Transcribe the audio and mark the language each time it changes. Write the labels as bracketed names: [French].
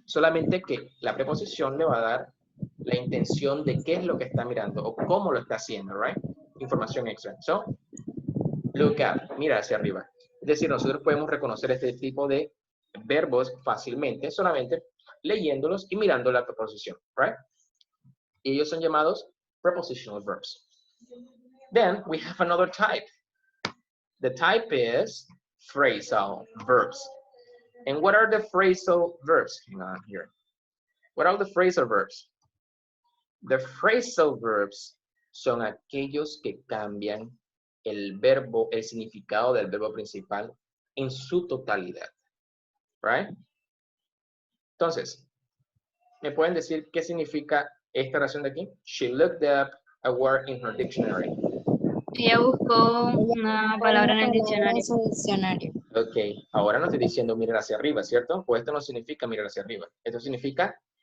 [Spanish] Solamente que la preposición le va a dar la intención de qué es lo que está mirando o cómo lo está haciendo, right? Información extra. So, look up, mira hacia arriba. Es decir, nosotros podemos reconocer este tipo de verbos fácilmente, solamente leyéndolos y mirando la preposición, right? Y ellos son llamados prepositional verbs. [English] Then we have another type. The type is phrasal verbs. And what are the phrasal verbs? Hang on here. What are the phrasal verbs? [Spanish] The phrasal verbs son aquellos que cambian el verbo, el significado del verbo principal en su totalidad. Right? Entonces, ¿me pueden decir qué significa esta oración de aquí? [English] She looked up a word in her dictionary. [Spanish] Ella buscó una palabra en el diccionario. Ok, ahora no estoy diciendo mirar hacia arriba, ¿cierto? Pues esto no significa mirar hacia arriba. Esto significa